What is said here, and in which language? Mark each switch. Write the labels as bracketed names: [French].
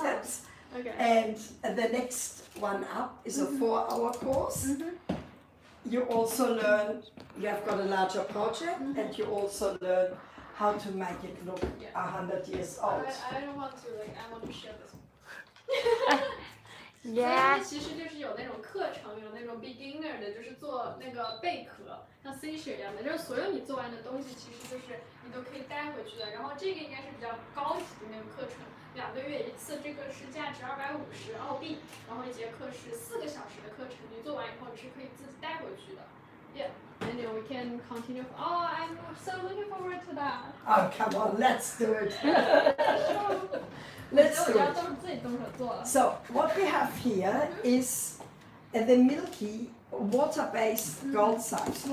[English] Tams. Okay. And the next one up is a 4-hour course. You also learn, you have got a larger project, and you also learn how to make it look 100 years old. I don't want to like. I want to share this. [Chinese] 所以 [English] Yeah. [Chinese] 它其实就是有那种课程，有那种 beginner 的，就是做那个贝壳，像 seashell 一样的，就是所有你做完的东西，其实就是你都可以带回去的。然后这个应该是比较高级的那个课程，2个月一次，这个是价值250澳币，然后一节课是4个小时的课程，你做完以后你是可以自己带回去的。 [English] Yeah, and then we can continue. Oh, I'm so looking forward to that. Oh, come on, let's do it. [Chinese] 所以 [English] Let's [Chinese] 我 [English] do [Chinese] 要 [English] it. [Chinese] 都是自己动手做了。 [English] So, what we have here is the milky water-based gold size.